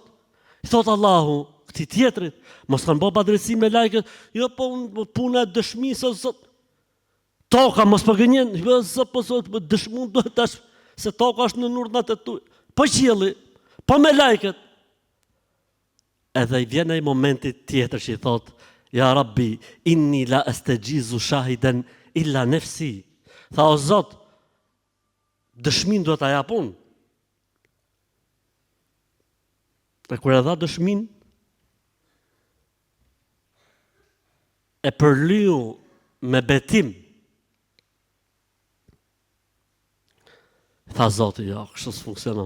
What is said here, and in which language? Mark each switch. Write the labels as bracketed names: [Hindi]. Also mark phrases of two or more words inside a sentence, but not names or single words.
[Albanian] I thot Allahu, këti tjetërit, mos kanë bërë pa drejtësi me lajket, jo po puna e dëshmisë o Zot. Toka, mos për gënjen, po dëshmun duhet tash, se toka është në urdhnat e tuaj. Po qielli, po me lajket. Edhe i vjen ai momenti tjetër që i thot, [Arabic] يا رب إني لا أجيز شاهدا إلا نفسي. [Albanian] Tha o Zot, dëshmin duhet a japun. E kur e dha dëshmin, e përlyu me betim, tha Zoti, jo, kështu s'funksionon.